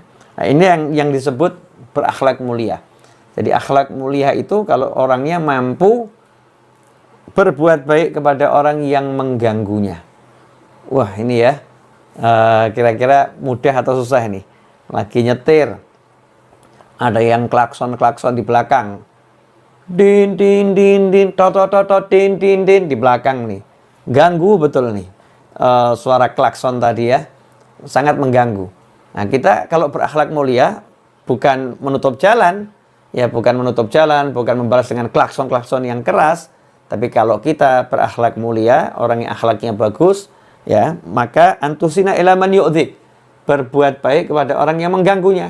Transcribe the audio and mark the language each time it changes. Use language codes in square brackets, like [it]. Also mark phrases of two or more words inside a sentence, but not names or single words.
[id] Nah, ini yang disebut berakhlak mulia. Jadi akhlak mulia itu kalau orangnya mampu berbuat baik kepada orang yang mengganggunya. Wah, ini ya, kira-kira mudah atau susah ini? Lagi nyetir, ada yang klakson di belakang, din din din din, tot din din din di belakang nih, ganggu betul nih. Suara klakson tadi ya, sangat mengganggu. Nah, kita kalau berakhlak mulia bukan menutup jalan, ya, bukan menutup jalan, bukan membalas dengan klakson-klakson yang keras, tapi kalau kita berakhlak mulia, orang yang akhlaknya bagus, ya, maka [ar] أن تحسن إلى من يؤذيك, [id] berbuat baik kepada orang yang mengganggunya.